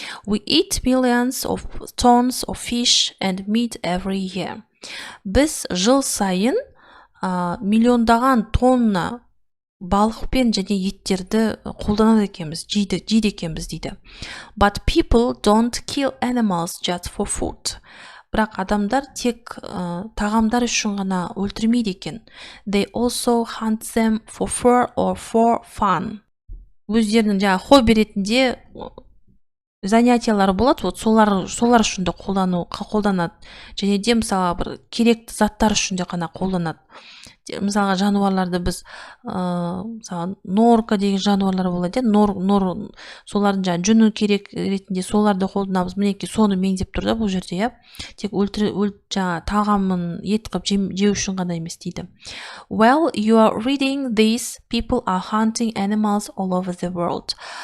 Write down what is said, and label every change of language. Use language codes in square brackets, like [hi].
[en] We eat millions of tons of fish and meat every year. [kk] Біз жыл сайын миллиондаған тонна балық пен және еттерді қолданады екенбіз, жейді екенбіз дейді. [en] But people don't kill animals just for food. [kk] Бірақ адамдар тек тағамдар үшін ғана өлтірмейді екен. [en] They also hunt them for fur or for fun. [kk] Өздерінің хобби ретінде занятиялары болады, солар үшін де қолданады. Және де мысалы бір керекті заттар үшін де ғана қолданады. Мысалға жануарларды біз норка деген жануарлар болады, солардың жүні керек ретінде соларды қолданамыз. Мінекей соны меңзеп тұр да бұл жерде, тек тағамын ет қылып жеу үшін ғана емес дейді. [en] Well, you are reading this, people are hunting animals all over the world.